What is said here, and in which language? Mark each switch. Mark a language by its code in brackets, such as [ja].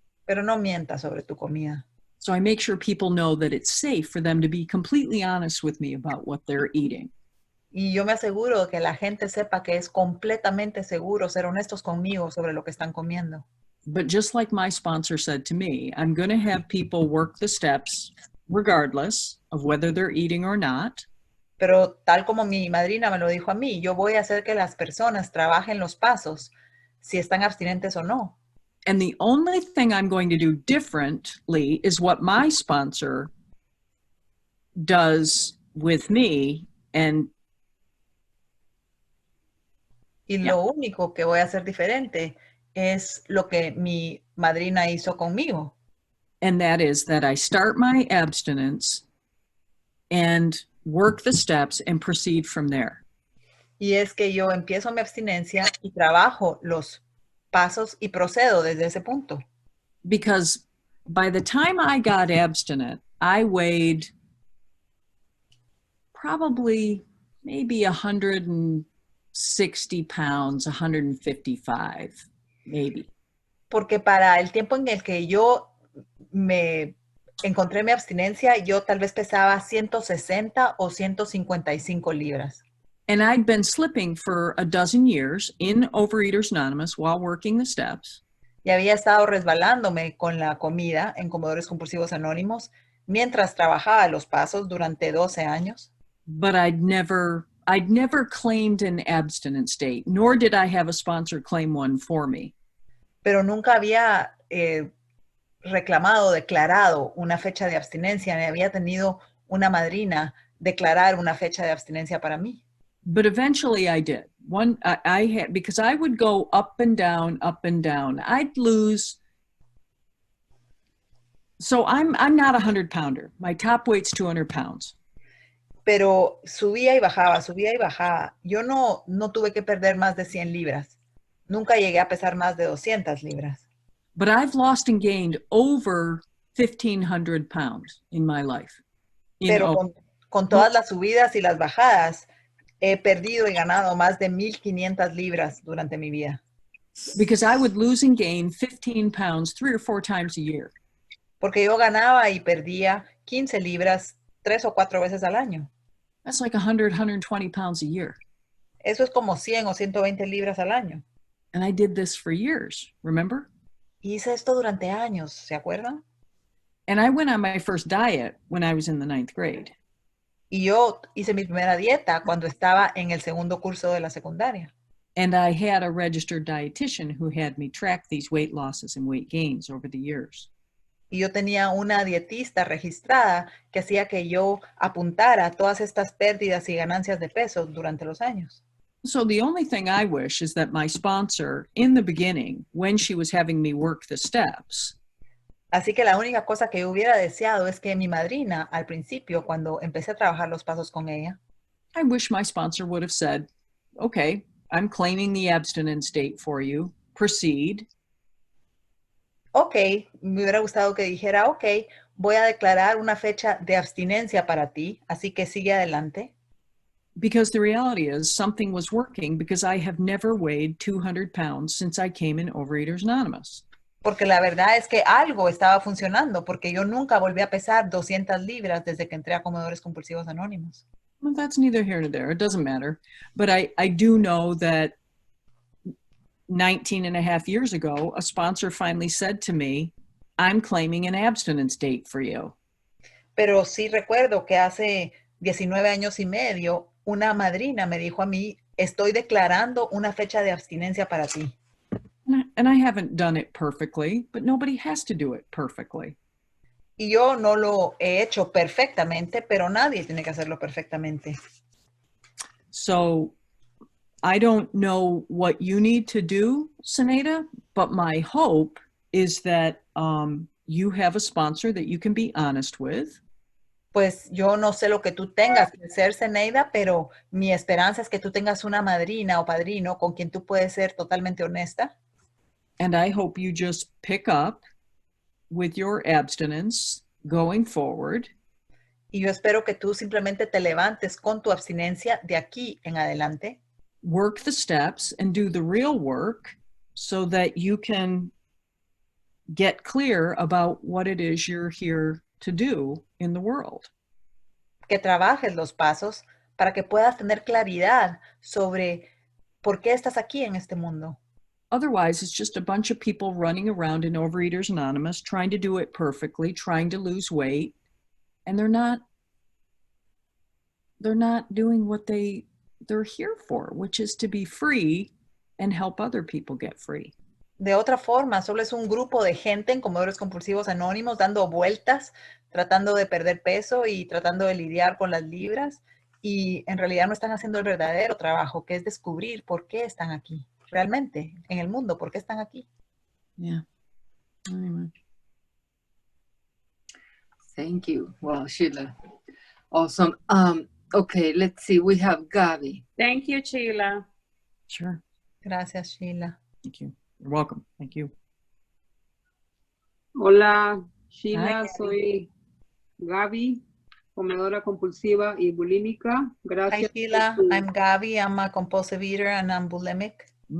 [es] Pero no mientas sobre tu comida. [en] So I make sure people know that it's safe for them to be completely honest with me about what they're eating. [es] Y yo me aseguro que la gente sepa que es completamente seguro ser honestos conmigo sobre lo que están comiendo. [en] But just like my sponsor said to me, I'm going to have people work the steps regardless of whether they're eating or not. [es] Pero tal como mi madrina me lo dijo a mí, yo voy a hacer que las personas trabajen los pasos, si están abstinentes o no. [en] And the only thing I'm going to do differently is what my sponsor does with me. And [es] lo único que voy a hacer diferente es lo que mi madrina hizo conmigo. [en] And that is that I start my abstinence and work the steps and proceed from there. [es] Y es que yo empiezo mi abstinencia y trabajo los pasos y procedo desde ese punto. [en] Because by the time I got abstinent, I weighed probably maybe 160 pounds, 155, maybe. [es] Porque para el tiempo en el que yo me encontré mi abstinencia, yo tal vez pesaba 160 o 155 libras. [en] And I'd been slipping for a dozen years in Overeaters Anonymous while working the steps. [es] Y había estado resbalándome con la comida en Comedores Compulsivos Anónimos mientras trabajaba los pasos durante 12 años. [en] But I'd never claimed an abstinent state, nor did I have a sponsor claim one for me. [es] Pero nunca había reclamado, declarado una fecha de abstinencia, ni había tenido una madrina declarar una fecha de abstinencia para mí. [en] But eventually I did. I had, because I would go up and down, up and down. I'd lose. So I'm not a 100-pounder. My top weight's 200 pounds. [es] Pero subía y bajaba, subía y bajaba. Yo no tuve que perder más de 100 libras. Nunca llegué a pesar más de 200 libras. [en] But I've lost and gained over 1,500 pounds in my life. [es] Pero con todas las subidas y las bajadas, he perdido y ganado más de 1,500 libras durante mi vida. [en] Because I would lose and gain 15 pounds 3 or 4 times a year. [es] Porque yo ganaba y perdía 15 libras 3 o 4 veces al año. [en] That's like 100, 120 pounds a year. [es] Eso es como 100 o 120 libras al año. [en] And I did this for years, remember? [es] Hice esto durante años, ¿se acuerdan? [en] And I went on my first diet when I was in the 9th grade. [es] Y yo hice mi primera dieta cuando estaba en el segundo curso de la secundaria. [en] And I had a registered dietitian who had me track these weight losses and weight gains over the years. [es] Y yo tenía una dietista registrada que hacía que yo apuntara todas estas pérdidas y ganancias de peso durante los años. [en] So the only thing I wish is that my sponsor, in the beginning, when she was having me work the steps, [es] así que la única cosa que yo hubiera deseado es que mi madrina, al principio, cuando empecé a trabajar los pasos con ella, [en] I wish my sponsor would have said, okay, I'm claiming the abstinence date for you. Proceed. [es] Ok, me hubiera gustado que dijera, ok, voy a declarar una fecha de abstinencia para ti, así que sigue adelante. [en] Because the reality is something was working because I have never weighed 200 pounds since I came in Overeaters Anonymous. [es] Porque la verdad es que algo estaba funcionando, porque yo nunca volví a pesar 200 libras desde que entré a Comedores Compulsivos Anónimos. [en] Well, that's neither here nor there. It doesn't matter. But I do know that 19 and a half years ago, a sponsor finally said to me, I'm claiming an abstinence date for you. [es] Pero sí recuerdo que hace 19 años y medio, una madrina me dijo a mí, estoy declarando una fecha de abstinencia para ti. [en] And I haven't done it perfectly, but nobody has to do it perfectly. [es] Y yo no lo he hecho perfectamente, pero nadie tiene que hacerlo perfectamente. [en] So I don't know what you need to do, Sinead, but my hope is that you have a sponsor that you can be honest with. [es] Pues yo no sé lo que tú tengas que hacer, Zeneida, pero mi esperanza es que tú tengas una madrina o padrino con quien tú puedes ser totalmente honesta. [en] And I hope you just pick up with your abstinence going forward. [es] Y yo espero que tú simplemente te levantes con tu abstinencia de aquí en adelante. [en] Work the steps and do the real work so that you can get clear about what it is you're here to do in the world. [es] Que trabajes los pasos para que puedas tener claridad sobre por qué estás aquí en este mundo. [en] Otherwise, it's just a bunch of people running around in Overeaters Anonymous, trying to do it perfectly, trying to lose weight, and they're not doing what they're here for, which is to be free and help other people get free. [es] De otra forma, solo es un grupo de gente en comedores compulsivos anónimos dando vueltas, tratando de perder peso y tratando de lidiar con las libras, y en realidad no están haciendo el verdadero trabajo, que es descubrir por qué están aquí, realmente, en el mundo, por qué están aquí. [en] Yeah. Anyway. Thank you. Wow, Sheila. Awesome. Okay, let's see. We have Gaby. Thank you, Sheila. Sure. [es] Gracias, Sheila. [en] Thank you. You're welcome. Thank you. [es] Hola, Sheila, [en] Hi, [es] soy Gaby, comedora compulsiva y bulímica. [en] Hi, [es] Gracias, [en] Sheila. I'm Gaby. I'm a compulsive eater and I'm bulimic.